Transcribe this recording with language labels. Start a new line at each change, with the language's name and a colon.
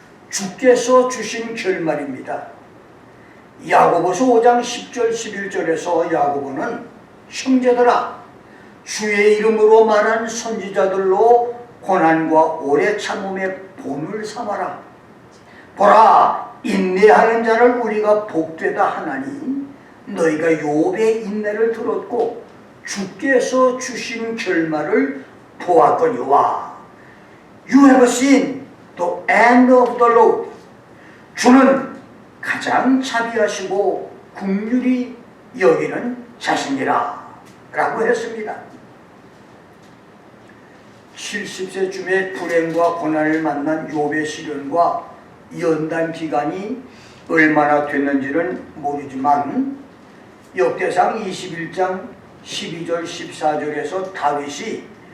Korean: 주께서 주신 결말입니다. 야고보서 5장 10절 11절에서 야고보는 형제들아, 주의 이름으로 말한 선지자들로 고난과 오래 참음의 본을 삼아라. 보라, 인내하는 자를 우리가 복되다 하나니 너희가 욥의 인내를 들었고 주께서 주신 결말을 보았거니와.
English: You have seen the end of the Lord.
Korean: 주는 가장 자비하시고 긍휼히 여기는 자신이라 라고 했습니다. 70세쯤에 불행과 고난을 만난 욥의 시련과 연단 기간이 얼마나 됐는지는 모르지만 역대상 21장 12절 14절에서 다윗이